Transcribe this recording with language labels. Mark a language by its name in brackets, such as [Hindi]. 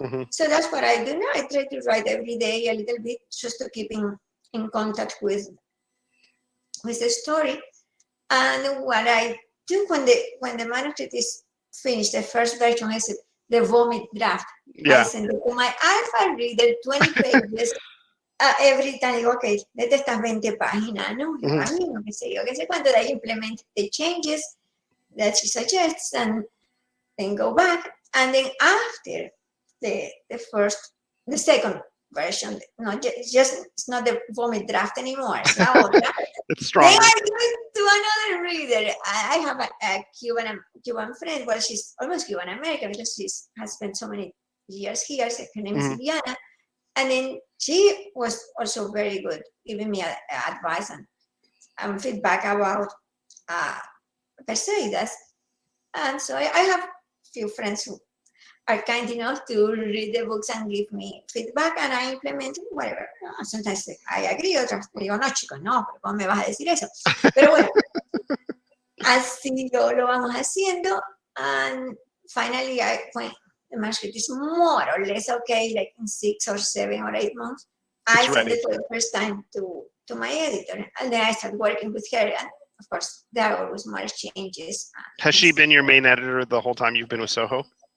[English] So that's what I do now. I try to write every day a little bit just to keep in contact with the story. And what I do when the manuscript is finished, the first version, I said the vomit draft. I send it to my alpha reader, 20 pages. Every time I go, okay, léete estas 20 páginas, ¿no? Qué sé cuánto, I implement the changes that she suggests and then go back. And then after the second version, it's not the vomit draft anymore. It's now it's stronger. Then I give it to another reader. I have a Cuban friend. Well, she's almost Cuban American because she has spent so many years here. Her name is Viviana. And then she was also very good, giving me advice and feedback about Perseids. And so I have a few friends who are kind enough to read the books and give me feedback, and I implement whatever. [Spanish] Sometimes I agree, otras digo, no, chicos, no, pero ¿cómo me vas a decir eso? Pero bueno, así lo vamos haciendo. [English] And finally, when the manuscript is more or less okay, like in 6 or 7 or 8 months, I send it for the first time to my editor, and then I start working with her. And of course, there are always more changes. Has she been your main editor the whole time you've been with Soho?